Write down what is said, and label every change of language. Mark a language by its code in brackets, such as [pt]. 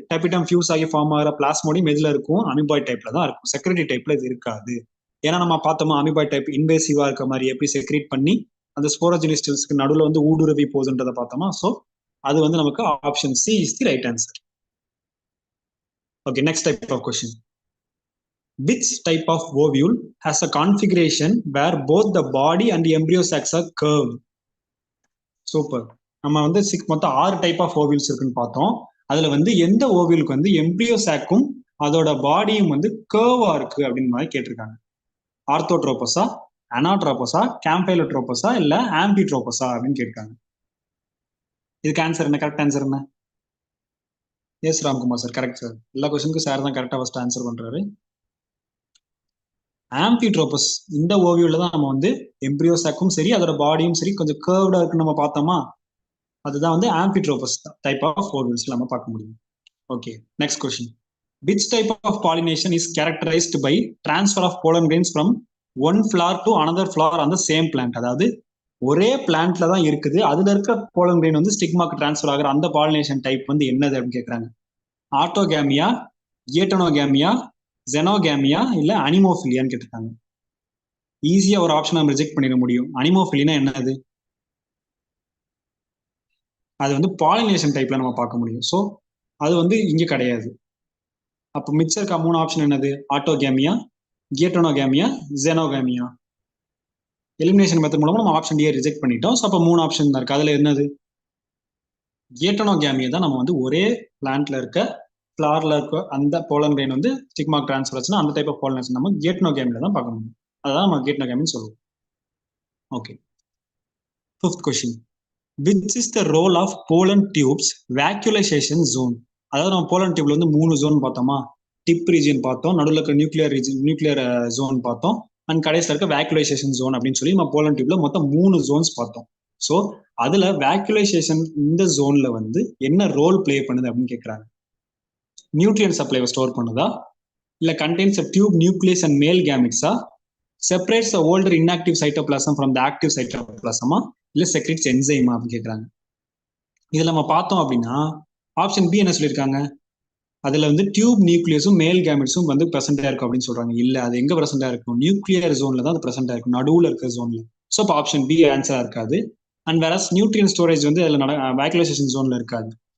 [ta] டெபிட்டம் fuse ஆகி form ஆகிற plasmodium எதுல இருக்கும்? அமீபாய்ட் டைப்ல தான் இருக்கும். செக்ரேட்டரி டைப்ல இது இருக்காது. ஏன்னா நம்ம பார்த்தோமா அமீபாய்ட் டைப் இன்வேசிவா இருக்க மாதிரி எப்படி செக்ரேட் பண்ணி அந்த ஸ்போரோஜெனிஸ்டல்ஸ்க்கு நடுவில் வந்து ஊடுருவி போகுதுன்றதை பார்த்தோமா. ஸோ அது வந்து நமக்கு [en] Option C is the right answer. Okay, next type of question. Which type of ovule has a configuration where both the body and the embryo sacs are curved? [ta] Super. நம்ம வந்து மொத்தம் 6 டைப் ஆஃப் ஓவியல்ஸ் இருக்குன்னு பார்த்தோம். அதுல வந்து எந்த ஓவியலுக்கு வந்து embryo சாக்கும் அதோட பாடியும் வந்து கர்வா இருக்கு அப்படின்னு மாதிரி கேட்டிருக்காங்க. ஆர்த்தோட்ரோபஸா, அனாட்ரோபஸா, கேம்பைலோட்ரோபஸா இல்ல ஆம்பிட்ரோபஸா அப்படின்னு கேட்டிருக்காங்க. இதுக்கு ஆன்சர் என்ன? கரெக்ட் ஆன்சர் என்ன? S Ramkumar sir, correct sir. எல்லா கொஸ்டினுக்கும் சார் தான் கரெக்டா ஃபர்ஸ்ட் ஆன்சர் பண்றாரு. ஆம்பிட்ரோபஸ் இந்த ஓவியூல தான் நம்ம வந்து எம்ப்ரியோ சாக்கும் சரி அதோட பாடியும் சரி கொஞ்சம் கர்வ்டா இருக்குன்னு நம்ம பார்த்தோமா. அதுதான் வந்து ஆம்பிட்ரோபஸ் டைப் ஆஃப் ஓவியூல்ஸ் நம்ம பார்க்க முடியும். [en] Okay, next question. Which type of pollination is characterized by transfer of pollen grains from one flower to another flower on the same plant? [ta] அதாவது ஒரே பிளான்ட்ல தான் இருக்குது, அதுல இருக்க போலன் கிரெயின் வந்து ஸ்டிக்மாக்கு டிரான்ஸ்ஃபர் ஆகிற அந்த பாலினேஷன் டைப் வந்து என்னது அப்படின்னு கேட்கறாங்க. ஆட்டோகேமியா, கியேட்டனோகேமியா, ஜெனோகேமியா இல்ல அனிமோஃபிலியான்னு கேட்டிருக்காங்க. ஈஸியா ஒரு ஆப்ஷன் நம்ம ரிஜெக்ட் பண்ணிட முடியும். அனிமோஃபிலினா என்னது? அது வந்து பாலினேஷன் டைப்ல நம்ம பார்க்க முடியும். ஸோ அது வந்து இங்க கிடையாது. அப்போ மிச்சம் இருக்க 3 ஆப்ஷன் என்னது? ஆட்டோகேமியா, கியேட்டனோகேமியா, ஜெனோகேமியா. எலிமினேஷன் மெத்தட் மூலமா நம்ம ஆப்ஷன் டியை ரிஜெக்ட் பண்ணிட்டோம். ஸோ அப்போ 3 ஆப்ஷன் தான் இருக்கு. அதுல என்னது? கியேட்டனோகேமியா தான் நம்ம வந்து ஒரே பிளான்ட்ல இருக்க ஃபிளார்ல இருக்க அந்த போலன் கிரெயின் வந்து ஸ்டிக்மாக் டிரான்ஸ்ஃபர் ஆச்சுன்னா அந்த டைப் ஆஃப் பாலினேஷன் நம்ம கியேட்டனோகேமியா தான் பார்க்க முடியும். அதான் நம்ம கியேட்டனோகேமின்னு சொல்லுவோம். [en] Okay, 5th question. Which is the role of pollen tubes vacuolization zone? [ta] அதாவது நம்ம போலன் டியூப்ல வந்து 3 ஜோன் பார்த்தோமா. டிப் ரீஜியன் பார்த்தோம், நடுவில் இருக்க நியூக்ளியர் ஜோன் பார்த்தோம், அண்ட் கடைசியில் இருக்க வேக்யூலைசேஷன் ஜோன் அப்படின்னு சொல்லி நம்ம போலன் டியூப்ல மொத்தம் 3 ஜோன்ஸ் பார்த்தோம். ஸோ அதுல வேக்யூலைசேஷன் இந்த ஜோன்ல வந்து என்ன ரோல் பிளே பண்ணுது அப்படின்னு கேட்கறாங்க. நியூட்ரியன் சப்ளைவை ஸ்டோர் பண்ணுதா, இல்ல contains [en] a tube nucleus and male gametes- [ta] ah, [en] separates the older inactive cytoplasm from the active cytoplasm- [ta] ஆ இல்ல செக்ரிட்ஸ் என்சைமா அப்படின்னு கேட்கறாங்க. இதுல நம்ம பார்த்தோம் அப்படின்னா ஆப்ஷன் பி என்ன சொல்லியிருக்காங்க? அதுல வந்து டியூப் நியூக்ளியஸும் மேல் கேமெட்ஸும் வந்து பிரசண்டா இருக்கும் அப்படின்னு சொல்றாங்க. இல்ல, அது எங்க பிரசண்டா இருக்கும்? நியூக்ளியர் ஜோன்ல தான் அது பிரசண்டா இருக்கும், நடுவுல இருக்கிற ஜோன்ல. ஸோ இப்போ ஆப்ஷன் பி ஆன்சரா இருக்காது. அண்ட் வேற நியூட்ரியன் ஸ்டோரேஜ் வந்து அதுல வேக்யூலைசேஷன் ஜோன்ல இருக்காது.